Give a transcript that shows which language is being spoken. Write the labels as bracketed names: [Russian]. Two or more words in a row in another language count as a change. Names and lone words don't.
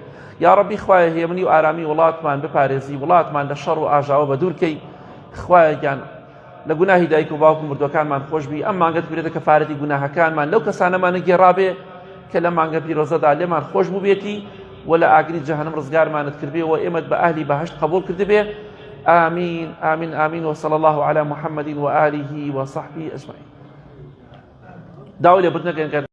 [Central Kurdish] یا ڕەبی خوایە هێمنی و ئارامی وڵاتمان بپارێزی، وڵاتمان لە شەڕ و ئاژاوە بەدوورکەی، خوایە گیان لە گوناهی دایک و باوک و مردوەکانمان خۆش بی. ئەم مانگەت بێتە کەفارەتی گوناهەکانمان، لەو کەسانەمانە گێڕابێ کە لە مانگە پیرۆزەدا لێمان خۆش بوو بێتی و لە ئاگری جەهەنەم ڕزگارمانت کردبێ و ئێمەت بە ئەهلی بەهەشت قبول کردبێ. [Arabic] آمين آمين آمين. وصلى الله على محمد وآله وصحبه أجمعين. داوي لبدنا